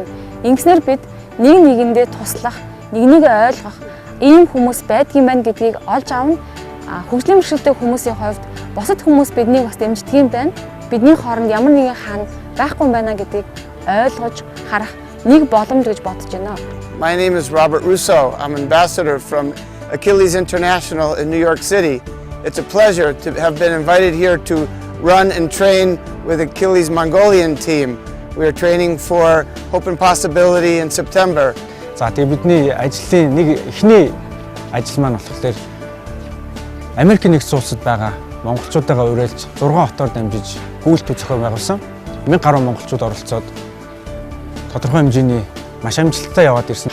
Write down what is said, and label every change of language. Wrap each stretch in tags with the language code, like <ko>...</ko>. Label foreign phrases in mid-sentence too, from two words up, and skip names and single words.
<mn>Ингэснээр бид нэг нэгэндээ туслах, нэгнийг ойлгох ийм хүмүүс байдгийн байна гэдгийг олж авна. Хөгжлийн бэрхшээлтэй хүмүүсийн хувьд бусад хүмүүс биднийг бас дэмждэг юм байна. Бидний хооронд ямар нэгэн хаана байхгүй байна гэдгийг ойлгож харах нэг боломж гэж бодож байна.</mn> <en>My name is Robert Russo. I'm ambassador from Achilles International in New York City. It's a pleasure to have been invited here to run and train with Achilles Mongolian team. We are training for Hope and Possibility in September.</en> <mn>За тэгээ бидний ажлын нэг эхний ажил маань болохоор Америк нэгдсэн улсад байгаа монголчуудаа уриалж 6 хотоор дамжиж гүйлт зохион байгуулсан. 1000 гаруй монголчууд оролцоод тодорхой хэмжээний маш амжилттай яваад ирсэн.</mn>